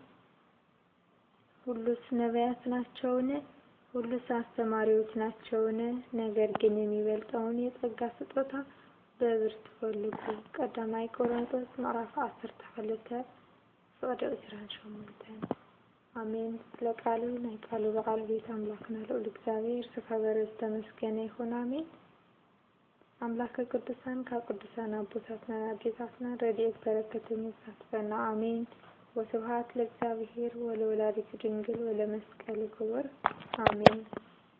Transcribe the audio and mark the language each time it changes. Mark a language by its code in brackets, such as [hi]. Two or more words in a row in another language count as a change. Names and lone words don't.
[am] ሁሉስ ነቢያት ናቸውን? ሁሉስ አስተማሪዎች ናቸውን? ነገር ግን የሚበልጠውን የጸጋ ስጦታ በብርቱ ፈልጉ። [ti] ቀዳማይ ቆሮንቶስ ምዕራፍ 12 ቁጥር 28። አሜን። ለቃሉ ናይ ቃሉ በዓል ቤት አምላክና ልዑል እግዚአብሔር ዝኸበረ ዝተመስገነ ይሁን። አሜን። አምላከ ቅዱሳን ከቅዱሳን አቦታትና አዴታትና ረድኤት በረከት ይሳትፈና። አሜን። [gez] ወስብሐት ለእግዚአብሔር ወለወላዲቱ ድንግል ወለመስቀሉ ክቡር። [ti] አሜን።